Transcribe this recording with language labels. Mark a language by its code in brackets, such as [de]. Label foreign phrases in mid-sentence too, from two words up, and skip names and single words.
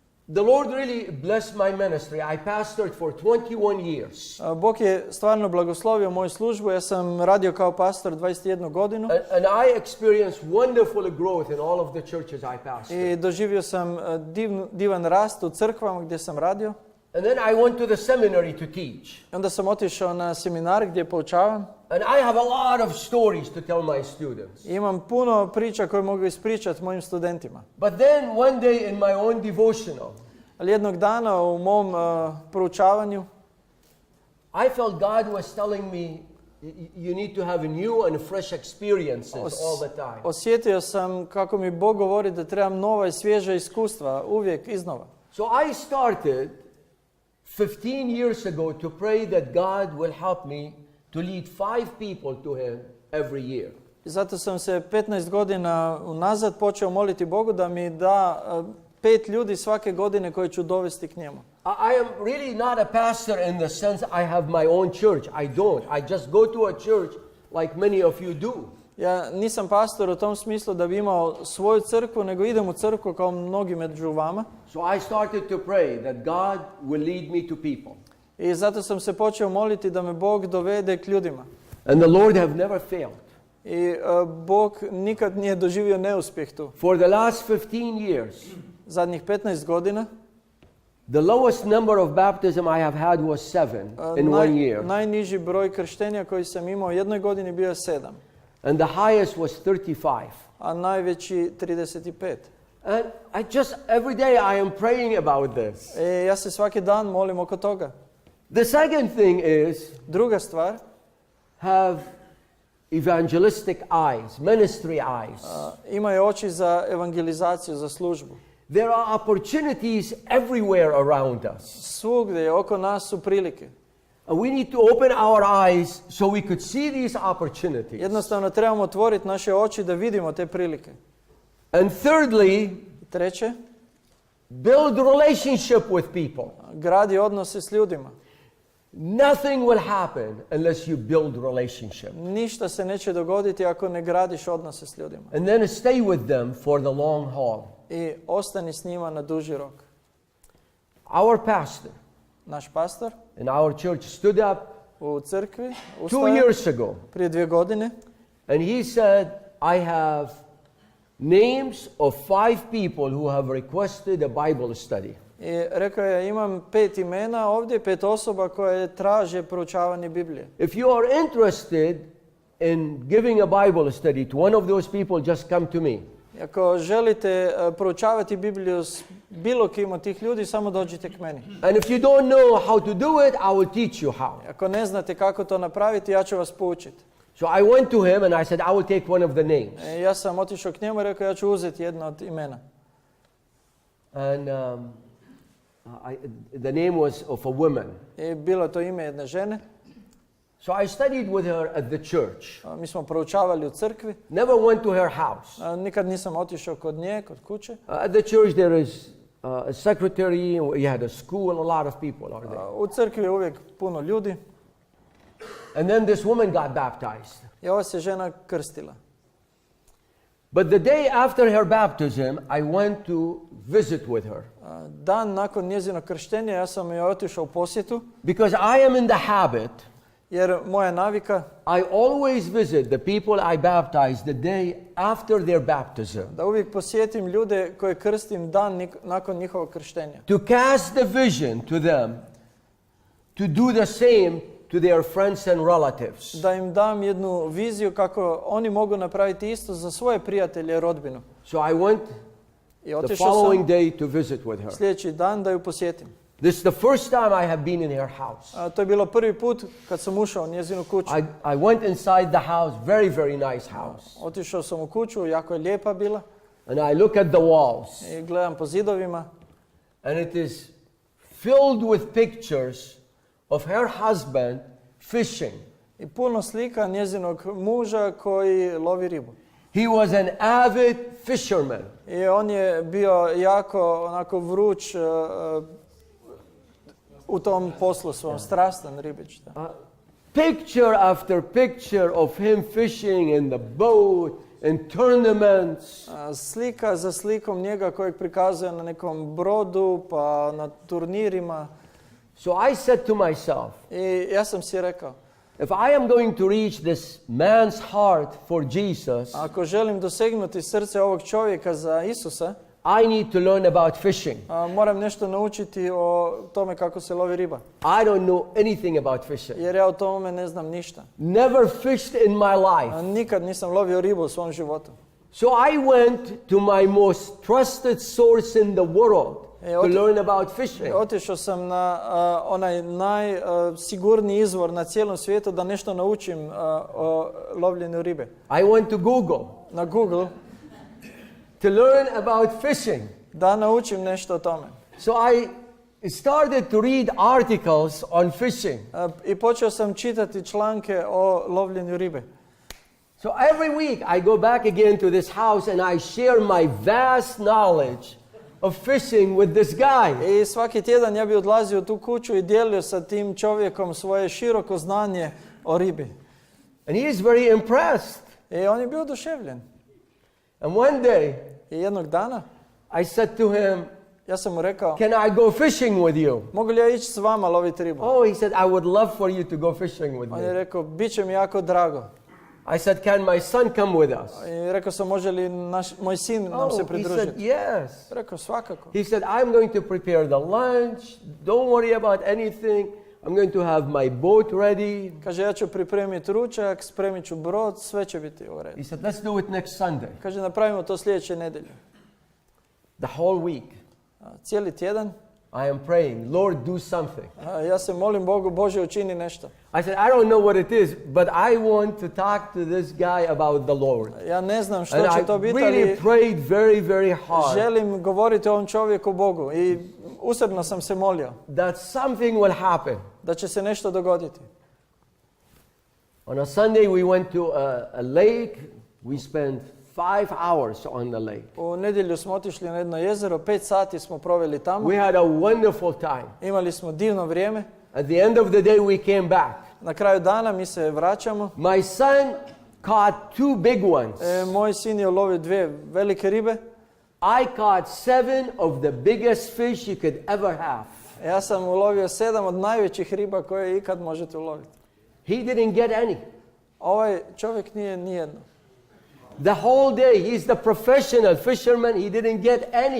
[en] The Lord really blessed my ministry. I pastored for 21 years. [hr] Bog je stvarno blagoslovio moju službu. Ja sam radio kao pastor 21 godinu. [en] And I experienced wonderful growth in all of the churches I pastored. [hr] I doživio sam divan rast u crkvama gdje sam radio. [en] And then I went to the seminary to teach. [hr] Onda sam otišao na seminar gdje poučavam. [en] And I have a lot of stories to tell my students. [hr] Imam puno priča koje mogu ispričati mojim studentima. [en] But then one day in my own devotional, [hr] Ali jednog dana u mom proučavanju [en] I felt God was telling me you need to have new and fresh experiences all the time. [hr] Osjetio sam kako mi Bog govori da trebam nova i svježa iskustva uvijek iznova. [en] So I started 15 years ago to pray that God will help me to lead 5 people to Him every year. [hr] Zato sam se 15 godina unazad počeo moliti Bogu da mi da 5 ljudi svake godine koje ću dovesti k njemu. [en] I am really not a pastor in the sense I have my own church. I don't. I just go to a church like many of you do. [hr] Ja nisam pastor u tom smislu da bi imao svoju crkvu, nego idem u crkvu kao mnogi među vama. [en] So I started to pray that God will lead me to people. [hr] I zato sam se počeo moliti da me Bog dovede k ljudima. [en] And the Lord have never failed. [hr] I Bog nikad nije doživio neuspjeh tu. [en] For the last 15 years, [hr] Zadnjih 15 godina, [en] the lowest number of baptism I have had was 7 in 1 year. [hr] Najniži broj krštenja koji sam imao u jednoj godini bio je 7. [en] And the highest was 35. [hr] A najveći 35. [en] And I just, every day I am praying about this. [hr] Ja se svaki dan molim oko toga. [en] The second thing is, [hr] Druga stvar, [en] have evangelistic eyes, ministry eyes. [hr] imaju oči za evangelizaciju, za službu. [en] There are opportunities everywhere around us. [hr] Svugdje oko nas su prilike. [en] And we need to open our eyes so we could see these opportunities. [hr] Jednostavno trebamo otvoriti naše oči da vidimo te prilike. [en] And thirdly, [hr] Treće, [en] build relationship with people. [hr] gradi odnose s ljudima. [en] Nothing will happen unless you build relationship. [hr] Ništa se neće dogoditi ako ne gradiš odnose s ljudima. [en] And then stay with them for the long haul. [hr] I ostani s njima na duži rok. [en] Our pastor [hr] Naš pastor [en] in our church stood up [hr] u crkvi [en] 2 [hr] ustao [en] years ago [hr] prije 2 godine [en] and he said, I have names of 5 people who have requested a Bible study. [hr] i rekao je imam 5 imena ovdje, 5 osoba koje traže proučavanje Biblije. [en] If you are interested in giving a Bible study to one of those people, just come to me. [hr] Ako želite proučavati Bibliju s bilo kim od tih ljudi, samo dođite k meni. [en] And if you don't know how to do it, I will teach you how. [hr] Ako ne znate kako to napraviti, ja ću vas poučiti. [en] So I went to him and I said, I will take one of the names. [hr] Ja sam otišao k njemu i rekao ja ću uzeti jedno od imena. [en] And the name was of a woman. [hr] I bilo je to ime jedne žene. [en] So I studied with her at the church. [hr] Mi smo proučavali u crkvi. [en] Never went to her house. [hr] Nikad nisam otišao kod nje, kod kuće. [en] At the church there is a secretary, you had a school, a lot of people are there. [hr] U crkvi je uvijek puno ljudi. [en] And then this woman got baptized. [hr] I ova se žena krstila. [en] But the day after her baptism, I went to visit with her. [hr] Dan nakon njezinog krštenja ja sam joj otišao u posjetu. [en] Because I am in the habit, [hr] Jer moja navika [en] I always visit the people I baptize the day after their baptism. [hr] da uvijek posjetim ljude koje krstim dan nakon njihovog krštenja. [en] To cast the vision to them, to do the same to their friends and relatives. [hr] Da im dam jednu viziju kako oni mogu napraviti isto za svoje prijatelje i rodbinu. [en] So I went [hr] I [en] the [hr] otišao [en] following [hr] sam [en] day to visit with her. [hr] sljedeći dan da ju posjetim. [en] This is the first time I have been in her house. [hr] To je bilo prvi put kad sam ušao u njezinu kuću. [en] I went inside the house, very, very nice house. [hr] Otišao sam u kuću, jako je lijepa bila. [en] And I look at the walls. [hr] I gledam po zidovima. [en] And it is filled with pictures of her husband fishing. [hr] I puno slika njezinog muža koji lovi ribu. [en] He was an avid fisherman. [hr] I on je bio jako onako vruć u tom poslu svom, strastan ribič. [en] Picture after picture of him fishing in the boat in tournaments. [hr] Slika za slikom njega kojeg prikazuje na nekom brodu, pa na turnirima. [en] So I said to myself, [hr] I ja sam si rekao, [en] if I am going to reach this man's heart for Jesus, [hr] ako želim dosegnuti srce ovog čovjeka za Isusa, [en] I need to learn about fishing. [hr] moram nešto naučiti o tome kako se lovi riba. [en] I don't know anything about fishing. [hr] Jer ja o tome ne znam ništa. [en] Never fished in my life. [hr] Nikad nisam lovio ribu u svom životu. [en] So I went to my most trusted source in the world to learn about fishing. [hr] Otišao sam na onaj najsigurniji izvor na cijelom svijetu da nešto naučim o lovljenju ribe. [en] I went to Google [hr] Na Google [en] to learn about fishing. [hr] da naučim nešto o tome. [en] So I started to read articles on fishing. [hr] I počeo sam čitati članke o lovljenju ribe. [en] So every week I go back again to this house and I share my vast knowledge of fishing with this guy. [hr] I svaki tjedan ja bi odlazio u tu kuću i dijelio sa tim čovjekom svoje široko znanje o ribi. [en] And he is very impressed. [hr] I on je bio oduševljen. [en] And one day [hr] I jednog dana [en] I said to him, [hr] ja sam mu rekao, [en] can I go fishing with you? [hr] mogu li ja ići s vama loviti ribu? [en] Oh, he said, I would love for you to go fishing with [hr] On je [en] me. [hr] rekao, bit će mi jako drago. [en] I said, can my son come with us? [hr] I rekao sam, može li moj sin nam se [en] Oh, he said, [hr] pridružiti? [en] yes. [hr] Rekao, svakako. [en] He said, I'm going to prepare the lunch. Don't worry about anything. I'm going to have my boat ready. [hr] Kaže, ja ću pripremiti ručak, spremit ću brod, sve će biti u redu. [en] He said, let's do it next Sunday. [hr] Kaže, napravimo to sljedeće nedjelje. [en] The whole week, [hr] Cijeli tjedan [en] I am praying, Lord, do something. [hr] ja se molim Bogu, Bože, učini nešto. [en] I said, I don't know what it is, but I want to talk to this guy about the Lord. [hr] Ja ne znam što [en] And [hr] će [en] I [hr] to biti, [en] really [hr] ali [en] prayed very, very hard [hr] želim govoriti o ovom čovjeku Bogu. I usrdno sam se molio [en] that something will happen. [hr] da će se nešto dogoditi. [en] On a Sunday, we went to a lake. We spent 5 hours on the lake. [hr] U nedjelju smo otišli na jedno jezero, 5 sati smo proveli tamo. [en] We had a wonderful time. [hr] Imali smo divno vrijeme. [en] At the end of the day, we came back. [hr] Na kraju dana mi se vraćamo. [en] My son caught 2 big ones. [hr] Moj sin je ulovio 2 velike ribe. [en] I caught 7 of the biggest fish you could ever have. [hr] Ja sam ulovio 7 od najvećih riba koje ikad možete uloviti. [en] He didn't get any. [hr] Ovaj čovjek nije nijedno. [en] The whole day, he's the professional fisherman. He didn't get any.